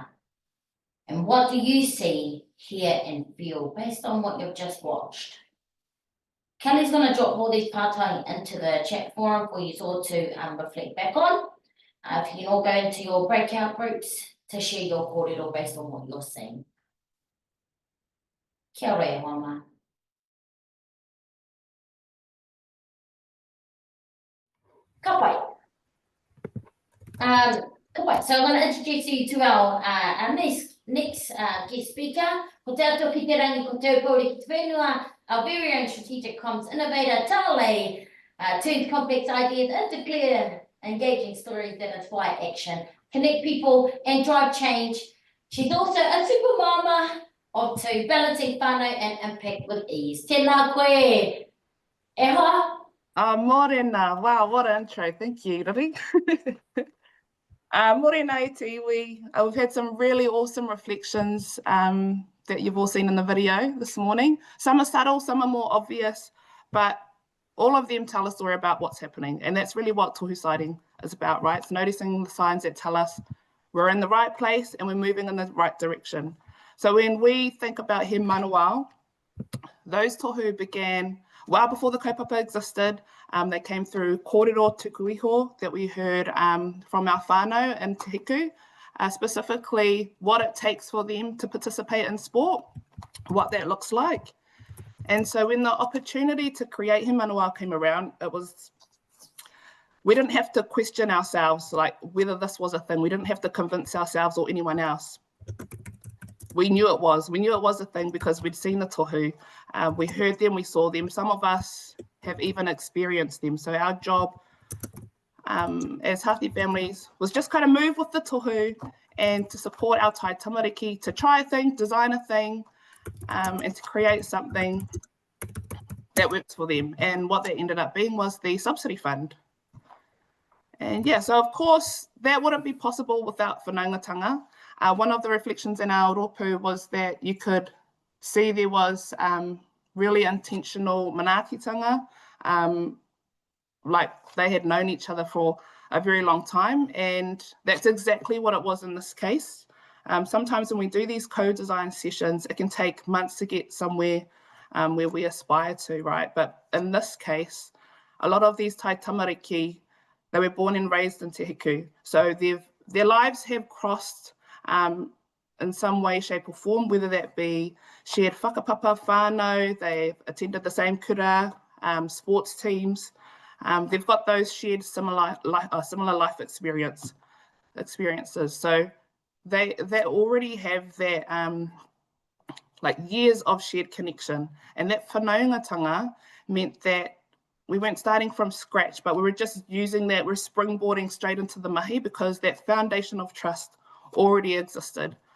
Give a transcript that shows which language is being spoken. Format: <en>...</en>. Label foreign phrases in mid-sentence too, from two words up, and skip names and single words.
<en>And what do you see, hear and feel based on what you've just watched? Kelly's going to drop all these pātai into the chat forum for you all to reflect back on. If you can all go into your breakout groups to share your kōrero based on what you're seeing.</en> <mi>Kia ora, mama. Ka pai.</mi> <en>So I'm going to introduce you to our next guest speaker.</en> <mi>Ko te ato ki te rangi, ko te upori ki te whenua,</mi> <en>our very own strategic comms innovator, Talei, turns complex ideas into clear, engaging stories that inspire action, connect people and drive change. She's also a super mama of two, balancing whānau and impact with ease.</en> <mi>Tēnā koe, e hoa?</mi> <en>Morena, wow, what an intro, thank you, Riri.</en> <mi>Morena e te iwi.</mi> <en>We've had some really awesome reflections that you've all seen in the video this morning. Some are subtle, some are more obvious, but all of them tell a story about what's happening. And that's really what Tohu sighting is about, right? It's noticing the signs that tell us we're in the right place and we're moving in the right direction. So when we think about he Manuao, those Tohu began well before the kaupapa existed. They came through</en> <mi>kōrero tuku iho</mi> <en>that we heard from our whānau in Te Hiku, specifically what it takes for them to participate in sport, what that looks like. And so when the opportunity to create he Manuao came around, we didn't have to question ourselves like whether this was a thing. We didn't have to convince ourselves or anyone else. We knew it was a thing because we'd seen the tohu, we heard them, we saw them. Some of us have even experienced them. So our job as Hāti families was just kind of move with the tohu and to support our</en> <mi>tai tamariki,</mi> <en>to try a thing, design a thing, and to create something that works for them. And what that ended up being was the subsidy fund. And yeah, so of course, that wouldn't be possible without whanaungatanga. One of the reflections in our rōpū was that you could see there was really intentional manaakitanga, like they had known each other for a very long time, and that's exactly what it was in this case. Sometimes when we do these co-design sessions, it can take months to get somewhere where we aspire to, right? But in this case, a lot of these</en> <mi>tai tamariki,</mi> <en>they were born and raised in Te Hiku. So their lives have crossed in some way, shape or form, whether that be shared</en> <mi>whakapapa whānau,</mi> <en>they've attended the same kura, sports teams. They've got those shared similar life experiences. So they already have that like years of shared connection. And that Whanaungatanga meant that we weren't starting from scratch, but we were just using that, we're springboarding straight into the mahi because that foundation of trust already existed.</en>